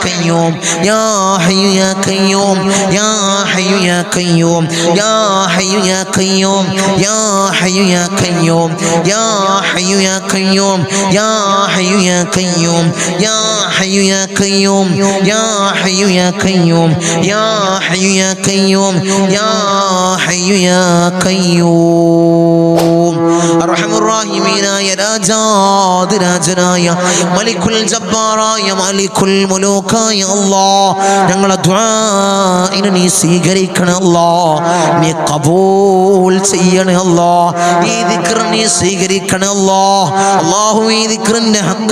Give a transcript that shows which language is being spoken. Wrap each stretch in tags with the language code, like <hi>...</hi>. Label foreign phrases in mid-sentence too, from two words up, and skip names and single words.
<ar>قيوم يا حي يا قيوم يا حي يا قيوم يا حي يا قيوم يا حي يا قيوم يا حي يا قيوم يا حي يا قيوم يا حي يا قيوم يا حي يا قيوم يا حي يا قيوم يا حي يا قيوم أرحم الراحمين يا</ar> <ml>രാജാതിരാജനായ</ml> <ar>ملك الجبار ملك الملوك</ar> <ml>അല്ലാഹ് ഞങ്ങളുടെ ദുആഇനെ നീ സ്വീകരിക്കണേ അല്ലാഹ് നീ ഖബൂൽ ചെയ്യണേ അല്ലാഹ് ഈ ദിക്ർ നീ സ്വീകരിക്കണേ അല്ലാഹ് അല്ലാഹു ഈ ദിക്റിന്റെ ഹഖ്</ml>